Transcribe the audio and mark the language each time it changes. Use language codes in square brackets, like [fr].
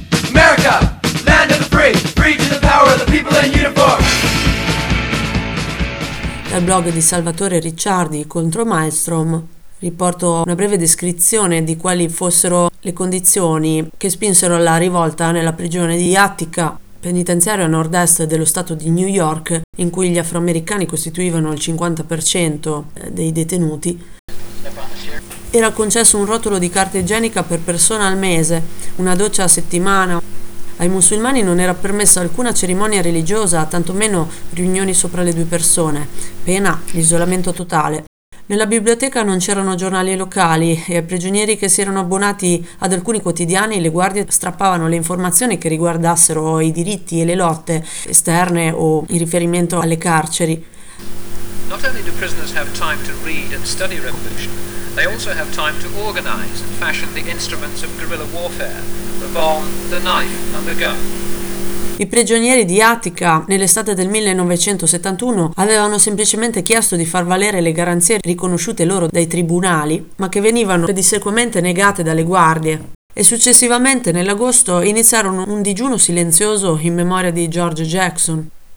[en] America, land of the free, free to the power of the people in uniform. [it] Dal blog di Salvatore Ricciardi contro Maelstrom riporto una breve descrizione di quali fossero le condizioni che spinsero alla rivolta nella prigione di Attica, penitenziario a nord-est dello stato di New York, in cui gli afroamericani costituivano il 50% dei detenuti. Era concesso un rotolo di carta igienica per persona al mese, una doccia a settimana. Ai musulmani non era permessa alcuna cerimonia religiosa, tantomeno riunioni sopra le 2 persone, pena l'isolamento totale. Nella biblioteca non c'erano giornali locali e ai prigionieri che si erano abbonati ad alcuni quotidiani le guardie strappavano le informazioni che riguardassero i diritti e le lotte esterne o in riferimento alle carceri. [en] Not only do prisoners have time to read and study revolution, they also have time to organize and fashion the instruments of guerrilla warfare, the bomb, the knife and the gun. [it] I prigionieri di Attica nell'estate del 1971 avevano semplicemente chiesto di far valere le garanzie riconosciute loro dai tribunali, ma che venivano pedissequamente negate dalle guardie. E successivamente, nell'agosto, iniziarono un digiuno silenzioso in memoria di George Jackson.